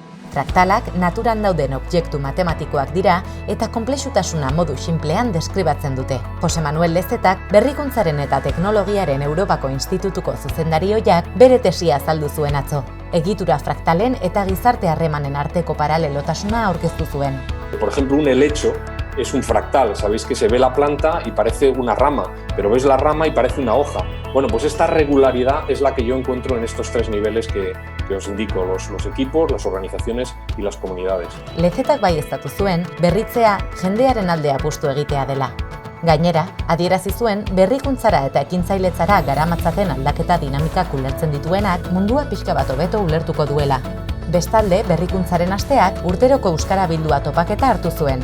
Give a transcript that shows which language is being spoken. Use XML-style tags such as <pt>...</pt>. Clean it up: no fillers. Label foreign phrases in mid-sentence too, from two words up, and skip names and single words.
<eu>Fraktalak naturan dauden objektu matematikoak dira eta konplexutasuna modu sinplean deskribatzen dute. Jose Manuel Lezetak Berrikuntzaren eta Teknologiaren Europako Institutuko zuzendari-ohiak bere tesia azaldu zuen atzo. Egitura fraktalen eta gizarte harremanen arteko paralelotasuna aurkeztu zuen.</eu> <es>Por ejemplo, un helecho es un fractal. Sabéis que se ve la planta y parece una rama, pero ves la rama y parece una hoja. Bueno, pues esta regularidad es la que yo encuentro en estos tres niveles que os indico, los equipos, las organizaciones y las comunidades.</es> <eu>Lezetak baieztatu zuen, berritzea jendearen alde apustu egitea dela. Gainera, adierazi zuen berrikuntzara eta ekintzailetzara garamatzaten aldaketa dinamikak ulertzen dituenak mundua pixka bat hobeto ulertuko duela. Bestalde, berrikuntzaren asteak urteroko euskara bildua topaketa hartu zuen.</eu>